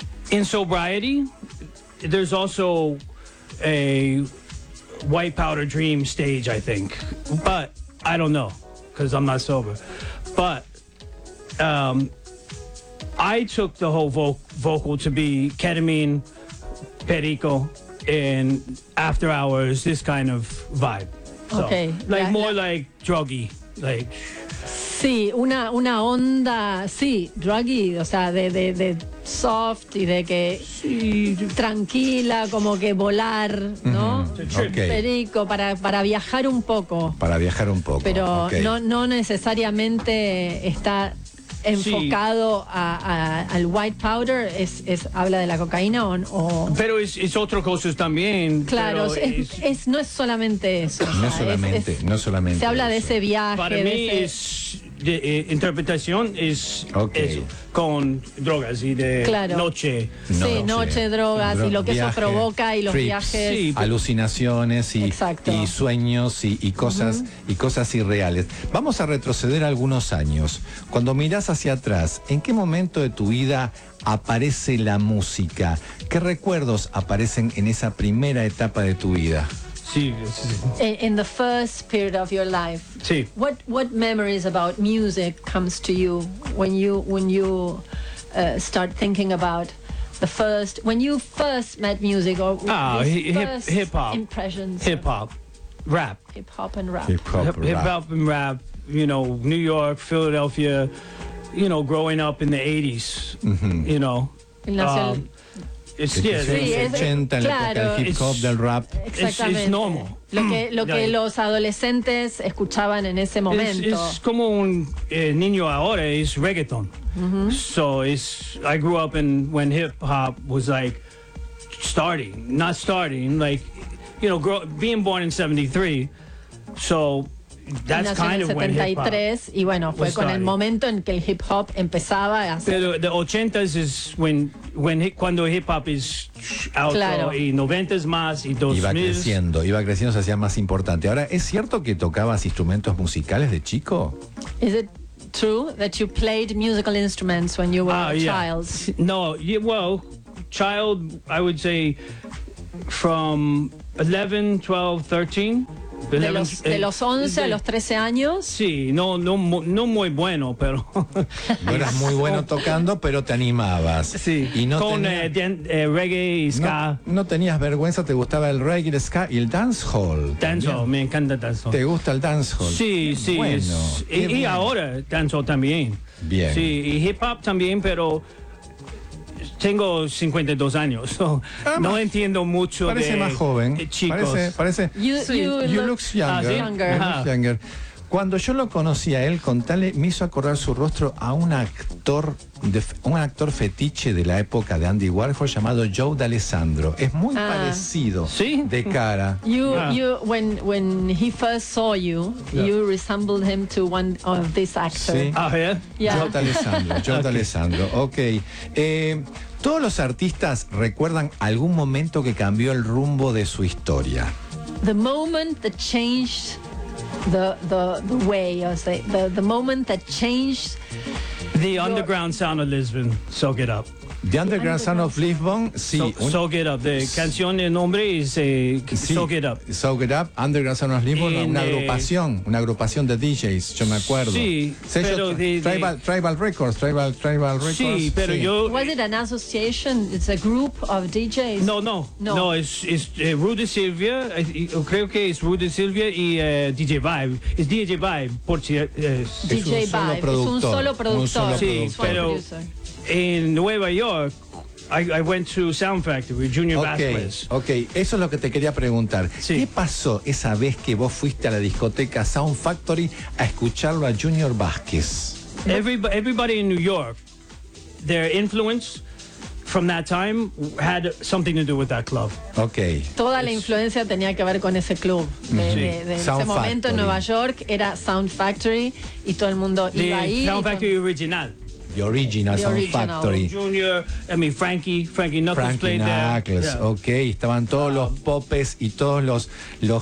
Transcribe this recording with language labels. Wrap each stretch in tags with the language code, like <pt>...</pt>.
<en>In sobriety, there's also a White Powder Dream stage, I think. But I don't know. because I'm not sober. But I took the whole vocal to be ketamine, perico, and after hours, this kind of vibe. So, okay. Like, yeah, more like druggy, like...</en> <es>Sí, una onda, sí, druggy, o sea, de soft y de que sí, tranquila, como que volar, ¿no? Okay. Perico, para viajar un poco. Para viajar un poco. Pero okay, no necesariamente está enfocado sí al white powder, es habla de la cocaína o... Pero es otro cosa también. Claro, pero es no es solamente eso. No, o sea, solamente, es, no solamente. Se habla eso, de ese viaje. Para mí es... De interpretación es, okay, es con drogas y de claro, noche. No, sí, noche, drogas y lo que viaje, eso provoca y los trips, viajes. Sí, alucinaciones y sueños y cosas, uh-huh, y cosas irreales. Vamos a retroceder algunos años. Cuando mirás hacia atrás, ¿en qué momento de tu vida aparece la música? ¿Qué recuerdos aparecen en esa primera etapa de tu vida?</es> <en>In the first period of your life,</en> <es>sí,</es> <en>what memories about music comes to you when you start thinking about the first, when you first met music or hip hop impressions? Hip hop, rap. Hip hop and rap. Hip hop and rap. You know, New York, Philadelphia. You know, growing up in the 80s. Mm-hmm. You know.</en> <es>Es normal. Lo que los adolescentes escuchaban en ese momento. Es como un niño ahora es reggaeton. Mm-hmm.</es> <en>So it's, I grew up in when hip hop was like starting, not starting, like, you know, being born in 73. So that's kind of 73, when hip hop.</en> <es>Y bueno, fue con</es> <en>started</en> <es>el momento en que el hip hop empezaba a hacer.</es> <en>Pero the 80s is when</en> <es>cuando</es> <en>hip hop is out,</en> <es>claro, y 90s más y 2000. Iba creciendo, se hacía más importante. Ahora, ¿es cierto que tocabas instrumentos musicales de chico?</es> <en>Is it true that you played musical instruments when you were a child? Yeah. No, yeah, well, child, I would say from 11, 12, 13.</en> <es>De los 11 a los 13 años. Sí, no muy bueno, pero no eras muy bueno tocando, pero te animabas. Sí, y no con reggae y ska. No tenías vergüenza, te gustaba el reggae, el ska y el dancehall. Dancehall, me encanta el dancehall. ¿Te gusta el dancehall? Sí, sí. Bueno, y ahora dancehall también. Bien. Sí, y hip hop también, pero tengo 52 años, so no entiendo mucho. Parece de más joven. Chicos. Parece.</es> <en>You look younger. Younger.</en> <es>Cuando yo lo conocí a él, contale, me hizo acordar su rostro a un actor fetiche de la época de Andy Warhol llamado Joe D'Alessandro. Es muy parecido, ¿sí? De cara.</es> <en>You when he first saw you, yeah, you resembled him to one of this actor.</en> <es>¿Sí?</es> <en>Oh, yeah? Yeah. Joe D'Alessandro. Ok.</en> <es>Todos los artistas recuerdan algún momento que cambió el rumbo de su historia.</es> <en>The moment that changed the way, or say the moment that changed the underground sound of Lisbon, Soak It Up. The underground sound of Lisbon, sí.</en> <es>Soak It Up, the canción de nombre es Soak It Up. Soak It Up, underground sound of Lisbon, una agrupación de DJs, yo me acuerdo. Sí, Tribal Records. Sí, pero sí, yo...</es> <en>Was it an association? It's a group of DJs? No. No,</en> <es>es Rudy Silvia, yo creo que es Rudy Silvia y DJ Vibe. Es DJ Vibe, por si... DJ es Vibe, productor. Es un solo productor. Sí, pero... En Nueva York,</es> <en>I went to Sound Factory with Junior Vasquez.</en> <es>Okay, eso es lo que te quería preguntar. Sí. ¿Qué pasó esa vez que vos fuiste a la discoteca Sound Factory a escucharlo a Junior Vasquez?</es> <en>Everybody in New York, their influence from that time had something to do with that club. Okay.</en> <es>Toda la influencia tenía que ver con ese club. Sound Factory. En Nueva York era Sound Factory y todo el mundo iba ahí. Sound Factory original.</es> <en>The original Sound Factory. Junior, I mean Frankie Knuckles. Yeah.</en> <es>Okay, estaban todos los popes y todos los</es>